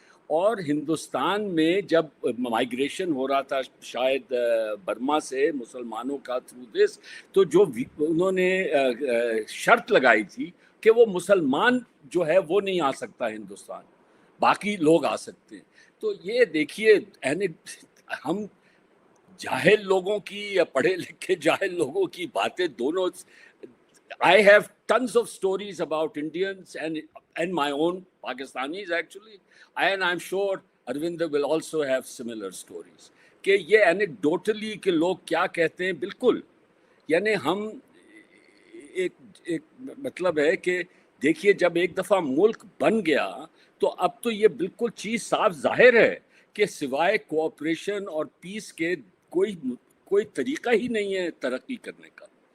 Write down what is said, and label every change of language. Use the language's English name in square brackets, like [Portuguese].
[Hindi] और हिंदुस्तान में जब माइग्रेशन हो रहा था शायद बर्मा से मुसलमानों का [English] through this, [Hindi] तो जो उन्होंने शर्त लगाई थी कि वो मुसलमान जो है वो नहीं आ सकता हिंदुस्तान, बाकी लोग आ सकते हैं। तो ये देखिए, हम जाहिल लोगों की या पढ़े लिखे जाहिल लोगों की बातें दोनों। [English] I have tons of stories about Indians and my own Pakistanis actually, and I'm sure Arvind will also have similar stories. [Hindi] कि ये anecdotally कि लोग क्या कहते हैं, बिल्कुल, यानी हम एक एक मतलब है कि देखिए, जब एक दफ़ा मुल्क बन गया तो अब तो ये बिल्कुल चीज़ साफ जाहिर है कि सिवाय कोऑपरेशन और पीस के कोई तरीका ही नहीं है तरक्की करने का।